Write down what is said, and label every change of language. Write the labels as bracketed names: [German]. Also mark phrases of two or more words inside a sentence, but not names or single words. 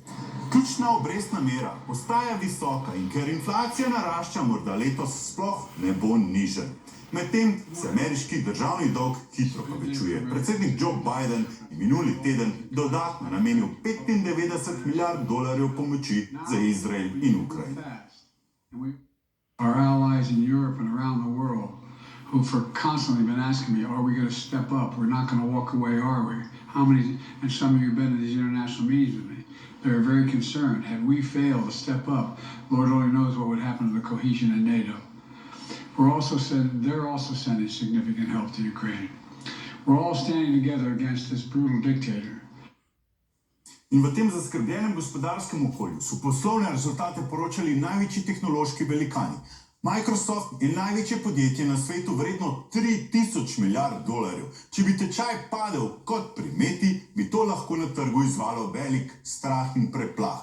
[Slovenian] Ključna obrestna mera ostaja visoka in ker inflacija narašča, morda letos sploh ne bo nižja. Medtem se ameriški državni dolg hitro povečuje. Predsednik Joe Biden je minuli teden dodatno namenil $95 milijard pomoči za Izrael in Ukrajino. [English] Our allies in Europe and around the world who for constantly been asking me, are we going to step up? We're not going to walk away, are we? How many, and some of you have been to these international meetings with me, they're very concerned. Had we failed to step up, Lord only knows what would happen to the cohesion in NATO. They're also sending significant help to Ukraine. We're all standing together against this brutal dictator. [Slovenian] In v tem zaskrbljenem gospodarskem okolju so poslovne rezultate poročali največji tehnološki velikani. Microsoft je največje podjetje na svetu vredno $3000 milijard. Če bi tečaj padel kot pri Meti, bi to lahko na trgu izvalo velik strah in preplah.